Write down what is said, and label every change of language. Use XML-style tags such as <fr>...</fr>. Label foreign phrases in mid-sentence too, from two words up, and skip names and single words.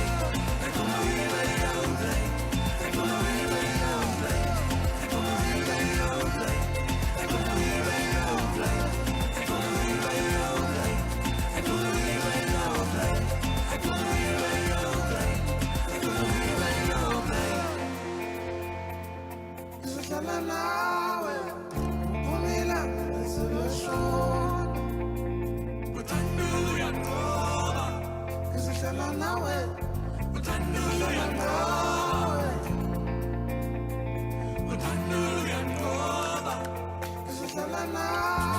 <af>Ek wil nou hier by jou bly. Ek wil nou hier by jou bly. Ek wil nou hier by jou bly. Ek wil nou hier by jou bly. Ek wil nou hier by jou bly. Ek wil nou hier by jou bly. Ek wil nou hier by jou bly. Ek wil nou hier by jou bly.</af> <zu>Ngizohlala nawe, umila resolution. Uthando uyanqoba. Ngizohlala nawe, uthando uyanqoba. Uthando uyanqoba. Ngizohlala nawe.</zu>